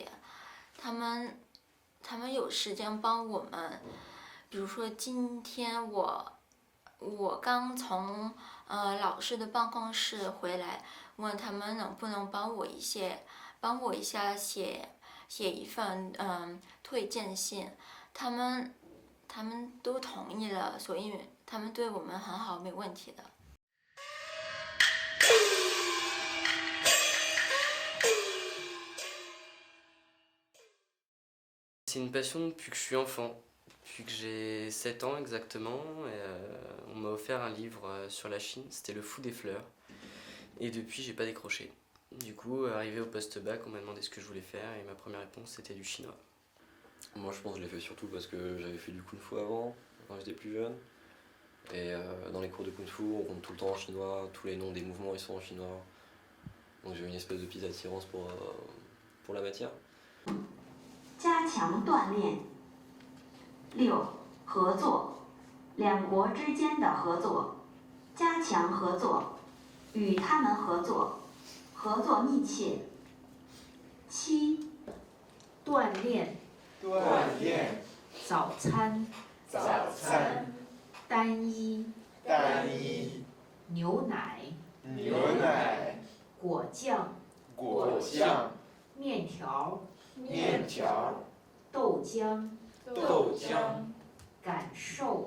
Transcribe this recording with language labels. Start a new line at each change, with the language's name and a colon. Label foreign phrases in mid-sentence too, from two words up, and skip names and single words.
Chinese: 他们有时间帮我们，比如说今天我刚从老师的办公室回来，问他们能不能帮我一下写一份推荐信，他们都同意了，所以他们对我们很好，没问题的。
French: C'est une passion depuis que je suis enfant, depuis que j'ai 7 ans exactement. On m'a offert un livre sur la Chine, c'était Le Fou des fleurs. Et depuis, j'ai pas décroché. Du coup, arrivé au post-bac, on m'a demandé ce que je voulais faire et ma première réponse c'était du chinois. Moi je pense que je l'ai fait surtout parce que j'avais fait du kung fu avant, quand j'étais plus jeune. Et dans les cours de kung fu, on compte tout le temps en chinois, tous les noms des mouvements ils sont en chinois. Donc j'ai eu une espèce de petite attirance pour la matière.
Chinese: 加强锻炼。6. 合作，两国之间的合作，加强合作，与他们合作，合作密切。7. 锻炼，早餐，单一，牛奶，果酱，面条，豆浆，感受。